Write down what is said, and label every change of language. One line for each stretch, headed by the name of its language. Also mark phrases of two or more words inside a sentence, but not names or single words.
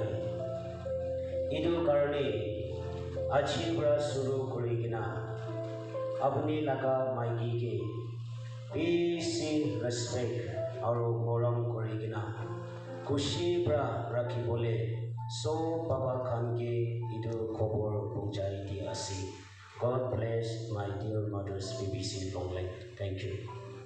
Naga Pidgin: Idu karone aji pra suru korigina abni laga maigi ke bisi respect aro moram korigina kushi pra rakhi bole so baba khan ke idu khobor punjai di ase.
English: God bless my dear mothers BBC Longland. Thank you.